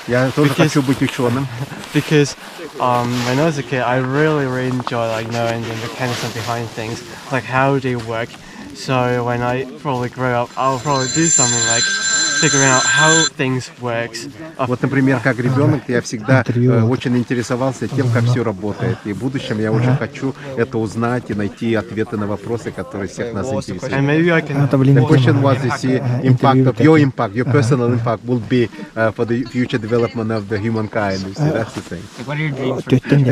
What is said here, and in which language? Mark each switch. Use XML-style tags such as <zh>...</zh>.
<ru>Я тоже</ru> <en>because-</en> <ru>хочу быть ученым.</ru> <en>because when I was a kid, I really, really enjoy like knowing the mechanism behind things, like how they work. So when I probably grow up, I'll probably do something like figuring out how things works.</en> <ru>Вот, например, как ребенок я всегда очень интересовался тем, как все работает. И в будущем я очень хочу это узнать и найти ответы на вопросы, которые всех нас</ru> <en>And</en> <ru>интересуют.</ru> <en>maybe I can. The question was, you see, your personal impact will be for the future development of the humankind. You see, that's the thing. Like, what are your dreams for the future?</en>